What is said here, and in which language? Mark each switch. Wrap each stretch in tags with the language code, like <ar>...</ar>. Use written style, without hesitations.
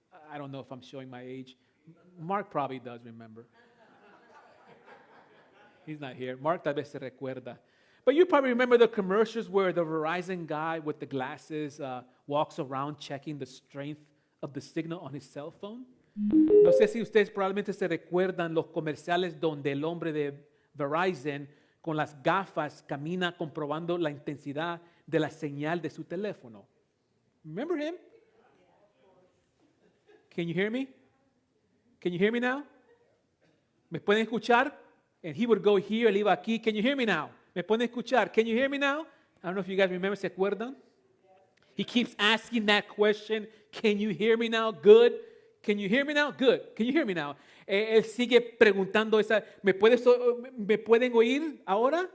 <en>I don't know if I'm showing my age. Mark probably does remember. He's not here.</en> <es>Mark tal vez se recuerda.</es> <en>But you probably remember the commercials where the Verizon guy with the glasses walks around checking the strength of the signal on his cell phone.</en> <es>No sé si ustedes probablemente se recuerdan los comerciales donde el hombre de Verizon con las gafas camina comprobando la intensidad de la señal de su teléfono.</es> <en>Remember him? Can you hear me? Can you hear me now?</en> <es>¿Me pueden escuchar?</es> <en>And he would go here,</en> <es>él iba aquí.</es> <en>Can you hear me now?</en> <es>¿Me pueden escuchar?</es> <en>Can you hear me now? I don't know if you guys remember,</en> <es>¿se acuerdan?</es> <en>He keeps asking that question. Can you hear me now? Good. Can you hear me now? Good. Can you hear me now?</en> <es>Él sigue preguntando ¿me pueden oír ahora?</es>